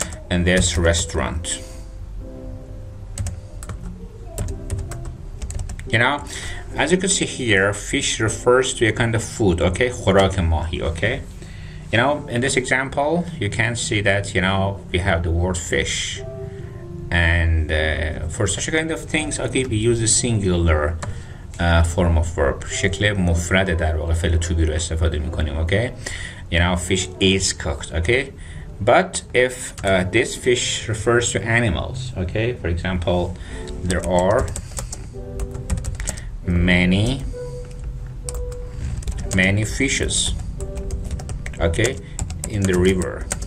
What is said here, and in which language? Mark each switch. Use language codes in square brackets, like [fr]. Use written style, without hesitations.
[en] As you can see here, fish refers to a kind of food, okay, [fa] خوراک ماهی, [en] okay. In this example, you can see that we have the word fish, and for such a kind of things, okay, we use a singular form of verb. [fa] شکل مفرد در واقع فعل to be رو استفاده میکنیم, okay. [en] Fish is cooked, okay. But if this fish refers to animals, okay, for example, there are many fishes, okay, in the river.